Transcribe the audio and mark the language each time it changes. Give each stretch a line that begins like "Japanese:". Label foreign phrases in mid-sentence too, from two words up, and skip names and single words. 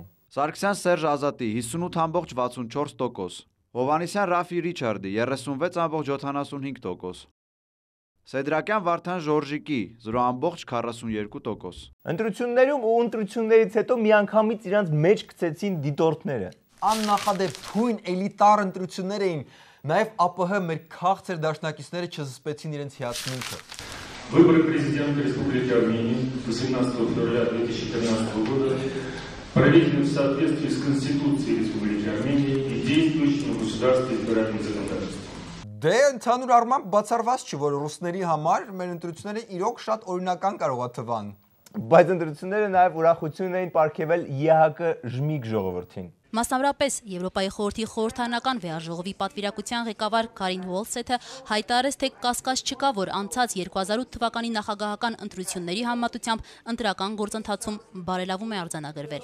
Armenian: Սարգսյան Սերժ Ազատի 58.64%, Հովհաննիսյան Ռաֆի Ռիչարդի 36.75%, Սեդրակյան Վարդան Ժորժիկի 0.42%։ Ընտրություններում ու ընտրություններից հետո միանգամից իրանց մեջ գցեցին դիտորդները։ Աննախադեպ թույն էլիտար ընտրություններ էին, նաև ԱՊՀ մեր քաղցր դաշնակիցները չզսպեցին իրենց հիացմունքը։
Russian: Выборы президента Республики Армения 18 февраля 2013 года проведены в соответствии с Конституцией Республики Армения и действующим в государстве избирательным законодательством.
Armenian: Դե ընդհանուր առմամբ բացառված չի, որ ռուսների համար մեր ընտրությունները իրոք շատ օրինական կարող է թվան։ Բայց ընտրությունները նաև ուրախություն էին պարգևել ԵՀԿ ժմիգ ժողովրդին։ Մասնավորապես Եվրոպայի խորհրդի խորհրդանական վեաժողովի պատվիրակության ղեկավար Կարին Ուոլսեթը հայտարարեց, թե կասկած չկա, որ անցած 2008 թվականի նախագահական ընտրությունների համեմատությամբ ընտրական գործընթացում բարելավում է արձանագրվել։